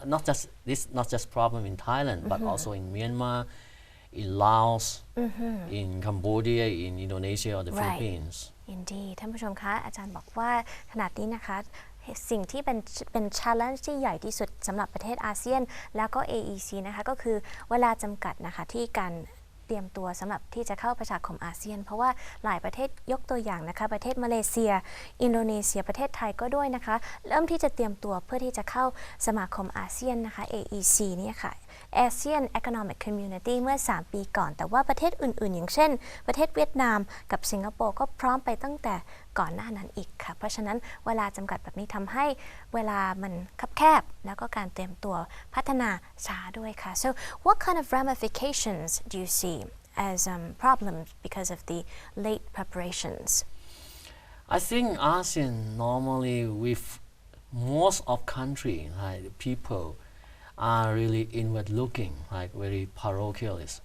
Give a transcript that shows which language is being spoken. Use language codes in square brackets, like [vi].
[en] Not just problem in Thailand, but also in Myanmar, in Laos, in Cambodia, in Indonesia or the Philippines. Indeed [th] ท่านผู้ชมคะอาจารย์บอกว่าขณะนี้นะคะสิ่งที่เป็น challenge ที่ใหญ่ที่สุดสำหรับประเทศอาเซียนแล้วก็ AEC นะคะก็คือเวลาจำกัดนะคะที่การเตรียมตัวสำหรับที่จะเข้าประชาคมอาเซียนเพราะว่าหลายประเทศยกตัวอย่างนะคะประเทศมาเลเซีย อินโดนีเซียประเทศไทยก็ด้วยนะคะเริ่มที่จะเตรียมตัวเพื่อที่จะเข้าสมาคมอาเซียนนะคะ AEC เนี่ยค่ะ Asean Economic Community เมื่อ 3 ปีก่อนแต่ว่าประเทศอื่นๆอย่างเช่นประเทศเวียดนามกับสิงคโปร์ก็พร้อมไปตั้งแต่ก่อนหน้านั้นอีกค่ะเพราะฉะนั้นเวลาจำกัดแบบนี้ทำให้เวลามันคับแคบแล้วก็การเตรียมตัวพัฒนาช้าด้วยค่ะ [en] So what kind of ramifications do you see as problems because of the late preparations? I think ASEAN normally with most of country, like people are really inward looking, like very parochial.